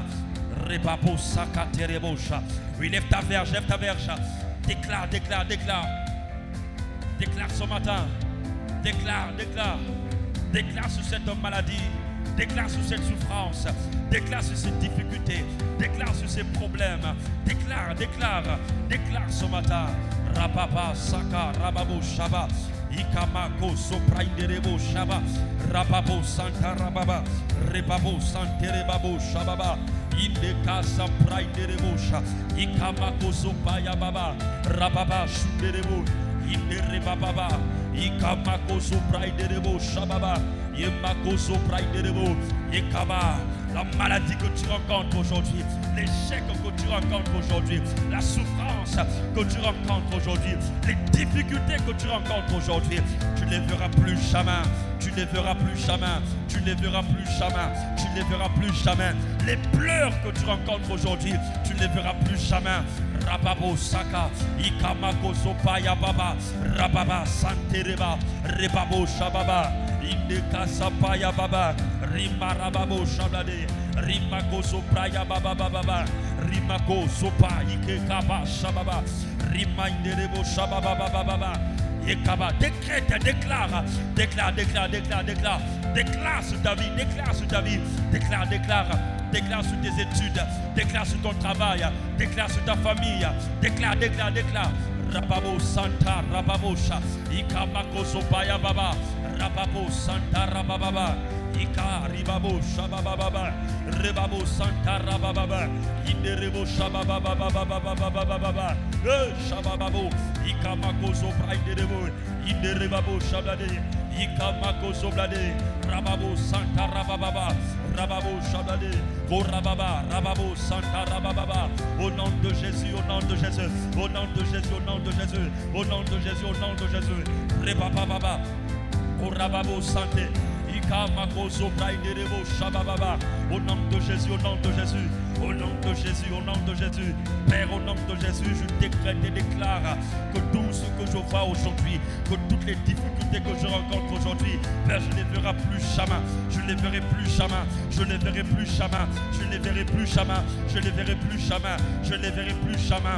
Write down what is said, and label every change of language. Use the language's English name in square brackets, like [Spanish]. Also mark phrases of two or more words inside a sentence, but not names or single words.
[French] Rebabosa, Katerebosha, oui, lève ta verge, déclare, déclare, déclare. Déclare ce matin, déclare, déclare, déclare sur cette maladie, déclare sur cette souffrance, déclare sur cette difficulté, déclare sur ces problèmes, déclare, déclare, déclare ce matin. Rababa, Saka, Rababo, Shaba, Ikamako, Soprainderebo, Shaba, Rababo, Santa Rababa, Rebabo, Santerebabo, Shababa, Indeka, Saprainderebo, Ikamako, Sopaya Baba, Rababa, Shunderebo. Baba, Ikamako Soprainderebo, Shababa, Yemako Soprainderebo, Yekaba. La maladie que tu rencontres aujourd'hui, l'échec que tu rencontres aujourd'hui, la souffrance que tu rencontres aujourd'hui, les difficultés que tu rencontres aujourd'hui, tu ne les verras plus jamais, tu ne les verras plus jamais, tu ne les verras plus jamais, tu ne les verras plus jamais. Les pleurs que tu rencontres aujourd'hui, tu ne les verras plus jamais. Rababo Saka, Ikamako Sopaya Baba, Rababa Santereba, Rebabo Shababa, Indeka Sapaya Baba, Rima Rababo Shablade, Rimako Sopraya Baba Baba, Rimako Sopa, Ikekaba Shababa, Rima Inderebo Shababa Baba, Yekaba, décrète, déclare, déclare, déclare, déclare, déclare, déclare sur ta vie, déclare sur ta vie, déclare, déclare. Déclare sur tes études, déclare sur ton travail, déclare sur ta famille, déclare, déclare, déclare. Rababo Santa Rababosha, Ikamako Sopaya Baba, Rababo Santa Rabababa, Ika Ribabo Shabababa, Rebabo Santa Rabababa, Inderebo Shabababa, Shabababo, Ikamako Soprainderebo, Inderebabo Shabade, Ikamako Soblade, Rababo Santa Rabababa. Rababo Shabade, Korababa, Rababo Santa Rabababa, au nom de Jésus, au nom de Jésus, au nom de Jésus, au nom de Jésus, au nom de Jésus, au nom de Jésus, Rebababa, Korababo Santé, Ikamako Soprainderebo Shabababa, au nom de Jésus, au nom de Jésus. Au nom de Jésus, au nom de Jésus, Père, au nom de Jésus, je décrète et déclare que tout ce que je vois aujourd'hui, que toutes les difficultés que je rencontre aujourd'hui, Père, je ne les verrai plus jamais, je ne les verrai plus jamais, je ne les verrai plus jamais, je ne les verrai plus jamais, je ne les verrai plus jamais, je ne les verrai plus jamais.